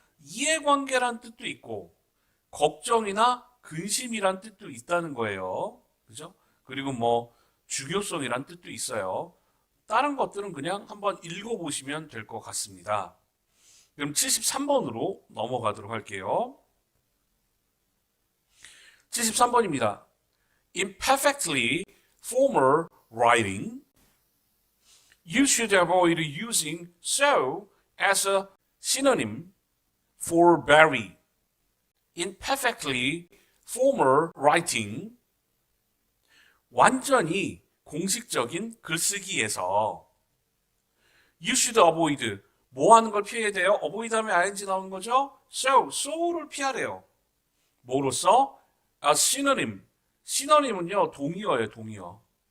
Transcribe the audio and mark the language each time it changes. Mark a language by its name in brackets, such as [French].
[Korean] 이해관계라는 뜻도 있고 걱정이나 근심이란 뜻도 있다는 거예요. 그죠? 그리고 뭐 중요성이란 뜻도 있어요. 다른 것들은 그냥 한번 읽어보시면 될 것 같습니다. 그럼 73번으로 넘어가도록 할게요. 73번입니다. [English] Imperfectly formal writing. You should avoid using so as a synonym for very. Imperfectly formal writing. [Korean] 완전히 공식적인 글쓰기에서 [English] you should avoid. [Korean] 뭐 하는 걸 피해야 돼요? avoid 하면 ing 나오는 거죠? so를 피하래요. 뭐로써? [English] A synonym. [Korean] synonym은요, 동의어예요, 동의어.